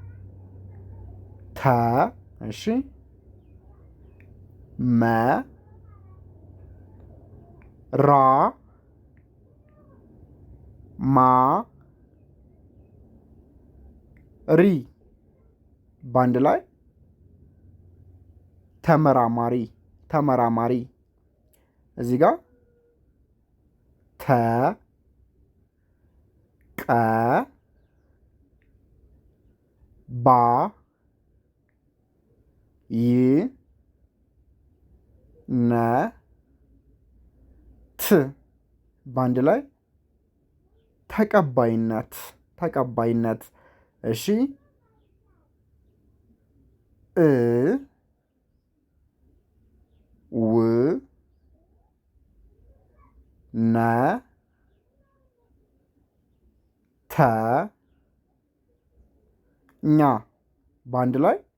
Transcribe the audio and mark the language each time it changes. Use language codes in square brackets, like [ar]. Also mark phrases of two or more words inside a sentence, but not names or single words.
[am] ተ እሺ መ ራ ማ ሪ በአንድ ላይ ተመራማሪ ተመራማሪ። እዚህ ጋር ተ ቀ ባ ይ ነ ት በአንድ ላይ ተቀባይነት ተቀባይነት። እሺ እ ው ነ ተ ኛ በአንድ ላይ